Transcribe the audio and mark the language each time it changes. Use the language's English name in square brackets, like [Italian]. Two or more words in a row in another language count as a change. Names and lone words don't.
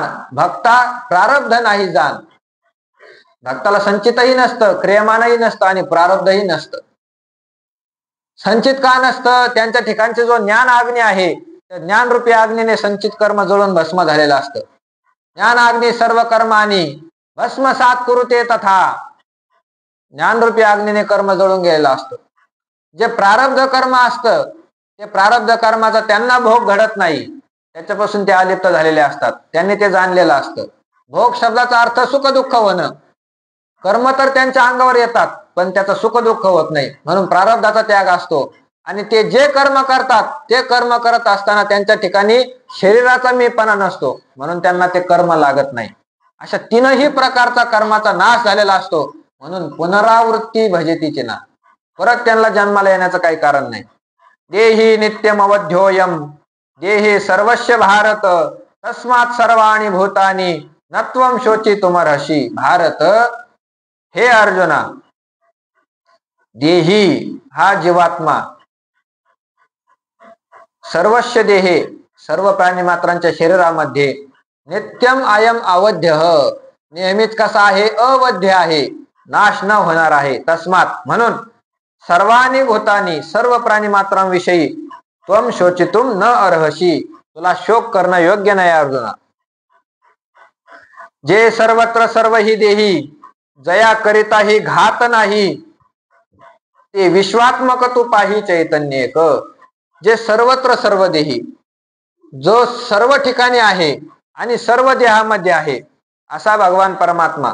[Marathi] भक्ता प्रारब्ध नाही जाण. भक्ताला संचितही नसतं, क्रियमानही नसतं आणि प्रारब्धही नसतं. संचित का नसतं? त्यांच्या ठिकाणचे जो ज्ञान अग्नी आहे त्या ज्ञानरूपी अग्नीने संचित कर्म जळून भस्म झालेलं असतं. [Sanskrit] ज्ञान अग्नी सर्व कर्मानी भस्मसात कुरुते तथा. [Marathi] ज्ञानरूपी अग्नीने कर्म जळून गेलेलं असतं. जे प्रारब्ध कर्म असतं ते प्रारब्ध कर्माचा त्यांना भोग घडत नाही, त्याच्यापासून ते अलिप्त झालेले असतात. त्यांनी ते जाणलेलं असतं. भोग शब्दाचा अर्थ सुख दुःख होणं. कर्म तर त्यांच्या अंगावर येतात पण त्याचं सुख दुःख होत नाही, म्हणून प्रारब्धाचा त्याग असतो. आणि ते जे कर्म करतात ते कर्म करत असताना त्यांच्या ठिकाणी शरीराचा मीपणा नसतो, म्हणून त्यांना ते कर्म लागत नाही. अशा तीनही प्रकारचा कर्माचा नाश झालेला असतो, म्हणून पुनरावृत्ती भजतीची ना, परत त्यांना जन्माला येण्याचं काही कारण नाही. [Sanskrit] देही नित्यम अवध्योयम देहे सर्वस्व भारत तस्मात सर्वाणि भूतानि नत्वम शोचितुमर्हसि. [Marathi] भारत, हे अर्जुना, देही हा जीवात्मा, [Sanskrit] सर्वस्व देहे [Marathi] सर्व प्राणी मात्रांच्या शरीरामध्ये, [Sanskrit] नित्यम अयम अवध्य [Marathi] नेहमीच कसा आहे, अवध्य आहे, नाश न होणार आहे. तस्मात म्हणून [Sanskrit] सर्वांनी भूतानी [Marathi] सर्व प्राणी मात्रांविषयी [Sanskrit] त्वम शोचितुम न अर्हसि, [Marathi] तुला शोक करणं योग्य नाही अर्जुना. जे सर्वत्र सर्व ही देही जया करिता ही घात नाही, ते विश्वात्मक तू पाही चैतन्य एक. जे सर्वत्र सर्व देही, जो सर्व ठिकाणी आहे आणि सर्व देहामध्ये आहे असा भगवान परमात्मा.